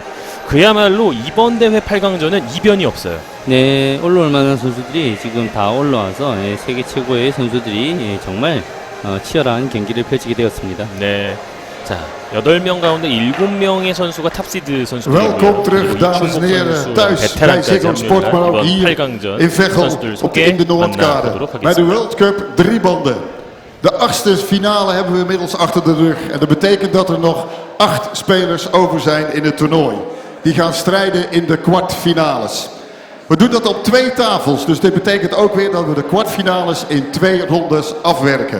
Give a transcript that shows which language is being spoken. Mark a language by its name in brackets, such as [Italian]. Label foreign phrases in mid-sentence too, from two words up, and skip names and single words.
[Korean] 그야말로 이번 대회 8강전은 이변이 없어요. 네, 올라올 만한 선수들이 지금 다 올라와서 세계 최고의 선수들이 정말 치열한 경기를 펼치게 되었습니다. 네. 자, 8명 가운데 7명의 선수가 탑시드 선수들이고요. [Dutch] Welkom terug, dames en heren, thuis bij Ziggo Sport, maar ook hier in Veghel in de Noordkade. Bij de World Cup 3 banden. De 8e finale hebben we inmiddels achter de rug. En dat betekent dat er nog 8 spelers over zijn in het toernooi. Die gaan strijden in de kwartfinales. We doen dat op 2 tafels, dus dit betekent ook weer dat we de kwartfinales in 2 rondes afwerken.